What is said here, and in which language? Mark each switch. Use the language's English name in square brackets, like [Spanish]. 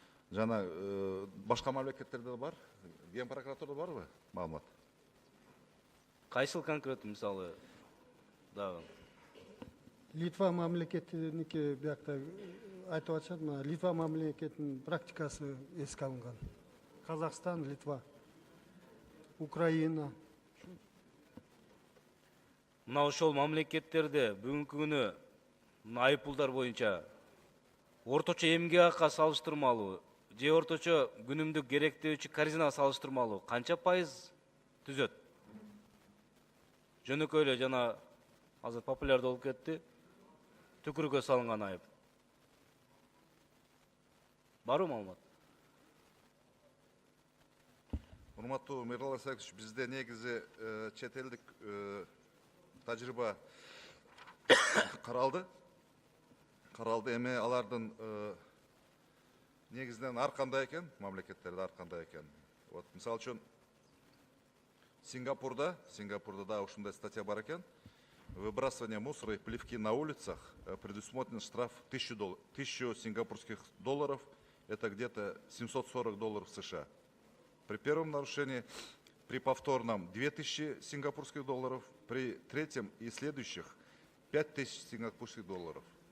[Kyrgyz] Жана башка мамлекеттерде бар. Ген прокуратурада барбы маалымат? Кайсыл конкреттүү мисалы дагы? Литва мамлекетиники биякта айтып атышат, мына Литва мамлекетинин практикасы эске алынган. Казакстан, Литва, Украина. Мына ошол мамлекеттерде бүгүнкү күнү айыппулдар боюнча орточо эмгек акка салыштырмалуу же орточо күнүмдүк керектөөчү корзинага салыштырмалуу канча пайыз түзөт? Жөнөкөй эле жана азыр популярдуу болуп кетти. Түкүрүккө салынган айып. Барбы маалымат? Урматтуу Мирлан Сакыч, бизде негизи чет элдик тажрыйба каралды. Эми алардын негизинен ар кандай экен, мамлекеттерде ар кандай экен. [Russian] Вот, [Kyrgyz] мисалы үчүн Сингапурда да ушундай статья бар экен. [Russian] Выбрасывание мусора и плевки на улицах предусмотрен штраф 1000 сингапурских долларов, это где-то $740 США. При первом нарушении, при повторном 2000 сингапурских долларов, при третьем и следующих 5000 сингапурских долларов.